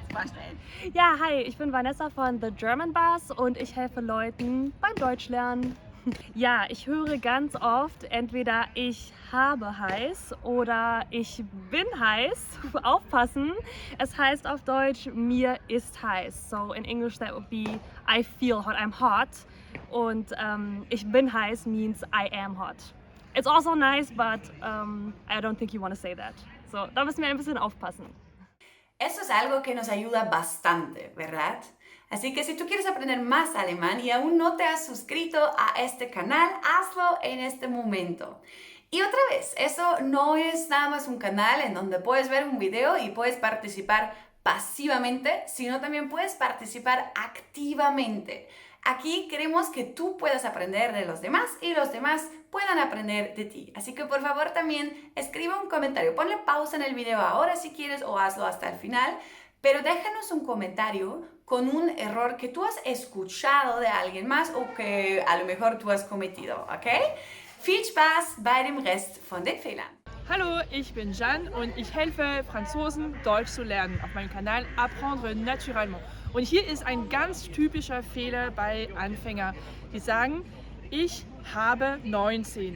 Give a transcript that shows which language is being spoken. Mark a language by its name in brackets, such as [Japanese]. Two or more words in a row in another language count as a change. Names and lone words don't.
[German] Ja, hi, ich bin Vanessa von The German Bus und ich helfe Leuten beim Deutschlernen. Ja, ich höre ganz oft entweder ich habe heiß oder ich bin heiß. Aufpassen, es heißt auf Deutsch mir ist heiß. [English] So in English that would be I feel hot, I'm hot. [German] Und ich bin heiß [English] means I am hot. It's also nice, but I don't think you want to say that. So, [German] da müssen wir ein bisschen aufpassen. [Spanish] Eso es algo que nos ayuda bastante, ¿verdad? Así que si tú quieres aprender más alemán y aún no te has suscrito a este canal, hazlo en este momento. Y otra vez, eso no es nada más un canal en donde puedes ver un video y puedes participar pasivamente, sino también puedes participar activamente. Aquí queremos que tú puedas aprender de los demás y los demás puedan aprender de ti. Así que por favor también escribe un comentario. Ponle pausa en el video ahora si quieres o hazlo hasta el final. Pero déjanos un comentario con un error que tú has escuchado de alguien más o que a lo mejor tú has cometido, ¿ok? [German] Viel Spaß bei dem Rest von den Fehlern. Hallo, ich bin Jeanne und ich helfe Franzosen Deutsch zu lernen auf meinem Kanal Apprendre Naturellement. Und hier ist ein ganz typischer Fehler bei Anfängern, die sagen, ich habe 19.